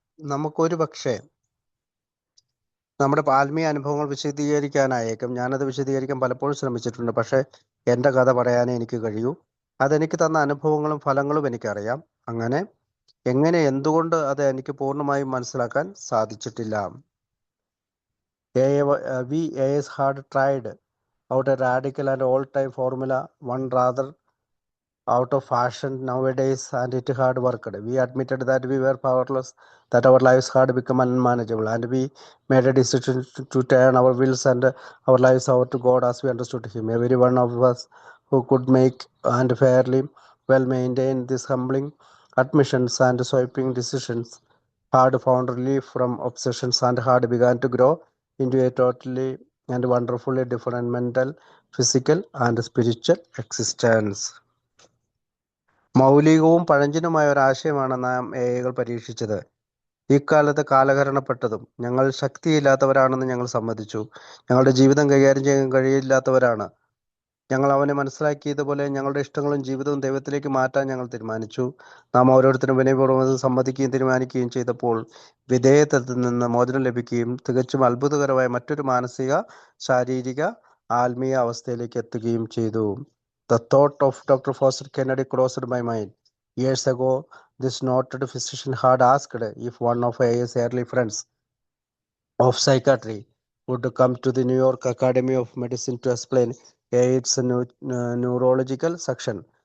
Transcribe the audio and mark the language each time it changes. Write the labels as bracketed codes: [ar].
[ml] നമുക്കൊരു പക്ഷേ നമ്മുടെ ആത്മീയ അനുഭവങ്ങൾ വിശദീകരിക്കാനായേക്കും. ഞാനത് വിശദീകരിക്കാൻ പലപ്പോഴും ശ്രമിച്ചിട്ടുണ്ട്. പക്ഷെ എൻ്റെ കഥ പറയാനേ എനിക്ക് കഴിയൂ. അതെനിക്ക് തന്ന അനുഭവങ്ങളും ഫലങ്ങളും എനിക്കറിയാം. അങ്ങനെ എന്തുകൊണ്ട് അത് എനിക്ക് പൂർണ്ണമായും മനസ്സിലാക്കാൻ സാധിച്ചിട്ടില്ല. [en] We AIs had tried out a radical and old-time formula, one rather out of fashion nowadays, and it had worked. We admitted that we were powerless, that our lives had become unmanageable, and we made a decision to turn our wills and our lives over to God as we understood Him. Every one of us who could make and fairly well maintain these humbling admissions and sweeping decisions had found relief from obsessions and had begun to grow into a totally and wonderfully different mental, physical, and spiritual existence. [ml] മൗലികവും പഴഞ്ചനുമായ ഒരാശയമാണ് നാം AI-കൾ പരീക്ഷിച്ചത്. ഇക്കാലത്ത് കാലഹരണപ്പെട്ടതും ഞങ്ങൾ ശക്തിയില്ലാത്തവരാണെന്ന് ഞങ്ങൾ സമ്മതിച്ചു. ഞങ്ങളുടെ ജീവിതം കൈകാര്യം ചെയ്യാൻ കഴിയില്ലാത്തവരാണ്. ഞങ്ങൾ അവനെ മനസ്സിലാക്കിയതുപോലെ ഞങ്ങളുടെ ഇഷ്ടങ്ങളും ജീവിതവും ദൈവത്തിലേക്ക് മാറ്റാൻ ഞങ്ങൾ തീരുമാനിച്ചു. നാം ഓരോരുത്തരും വിനയപൂർവ്വം സമ്മതിക്കുകയും തീരുമാനിക്കുകയും ചെയ്തപ്പോൾ വിധേയത്വത്തിൽ നിന്ന് മോചനം ലഭിക്കുകയും തികച്ചും അത്ഭുതകരമായ മറ്റൊരു മാനസിക, ശാരീരിക, ആത്മീയ അവസ്ഥയിലേക്ക് എത്തുകയും ചെയ്തു. [en] The thought of Dr. Foster Kennedy crossed my mind. Years ago, this noted physician had asked if one of his early friends of psychiatry would come to the New York Academy of Medicine to explain its neurological section.